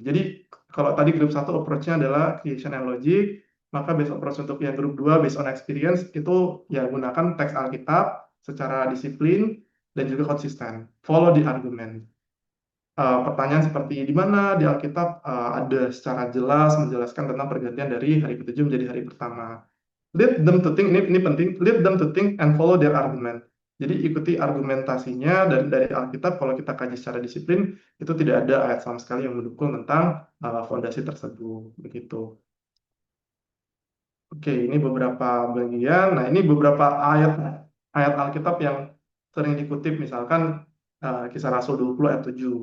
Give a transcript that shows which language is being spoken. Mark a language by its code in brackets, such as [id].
[id] Jadi kalau tadi grup satu approach-nya adalah [en] creation and logic, [id] maka based approach untuk yang grup 2 [en] based on experience [id] itu ya gunakan teks Alkitab secara disiplin dan juga konsisten. [en] Follow the argument. [id] Pertanyaan seperti di mana di Alkitab ada secara jelas menjelaskan tentang pergantian dari hari ketujuh menjadi hari pertama. [en] Lead them to think, [id] ini penting, [en] lead them to think and follow their argument. [id] Jadi ikuti argumentasinya dari Alkitab. Kalau kita kaji secara disiplin, itu tidak ada ayat sama sekali yang mendukung tentang fondasi tersebut. Begitu. Oke, ini beberapa bagian. Nah, ini beberapa ayat Alkitab yang sering dikutip, misalkan Kisah Rasul 20 ayat 7.